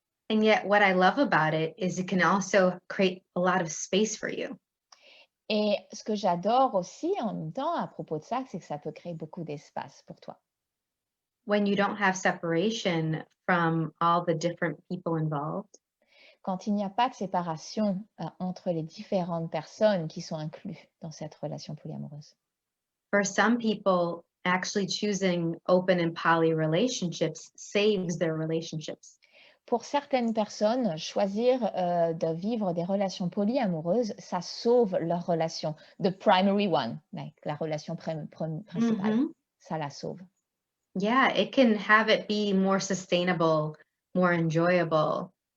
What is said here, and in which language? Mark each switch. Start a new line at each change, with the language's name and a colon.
English: And yet, what I love about it is it can also create a lot of space for you.
French: Et ce que j'adore aussi en même temps à propos de ça, c'est que ça peut créer beaucoup d'espace pour toi.
English: When you don't have separation from all the different people involved,
French: Quand il n'y a pas de séparation entre les différentes personnes qui sont incluses dans cette relation polyamoureuse.
English: for some people, actually choosing open and poly relationships saves their relationships.
French: Pour certaines personnes, choisir de vivre des relations polyamoureuses, ça sauve leur relation.
English: The primary one, like
French: la relation principale, Mm-hmm. ça la sauve.
English: Yeah, it can have it be more sustainable, more enjoyable.